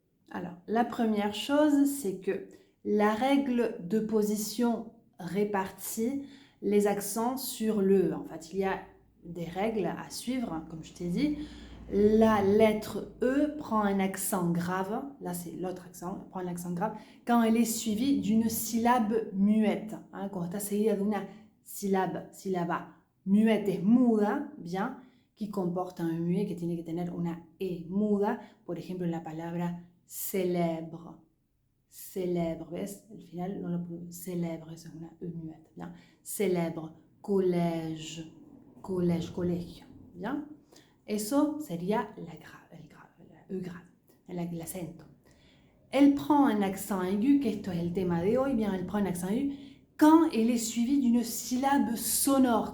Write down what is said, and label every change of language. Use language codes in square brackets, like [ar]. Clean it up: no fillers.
[fr] Alors, la première chose, c'est que la règle de position répartit les accents sur le E. En fait, il y a des règles à suivre, comme je t'ai dit. La lettre E prend un accent grave, là c'est l'autre accent, prend un accent grave, quand elle est suivie d'une syllabe muette. Hein, quand [es] está seguida de una sílaba muette es muda, bien, [fr] qui comporte un muet, [es] que tiene que tener una E muda, por ejemplo, la palabra célèbre. Célèbre, ¿ves? Al final no lo puedo. Célèbre, es una E muette, bien. [fr] Célèbre, collège, collège, colegio, bien. [es] Eso sería la E grave, l'acento. [fr] Elle prend un accent aigu, [es] que esto es el tema de hoy, [fr] bien, elle prend un accent aigu quand elle est suivie d'une syllabe sonore.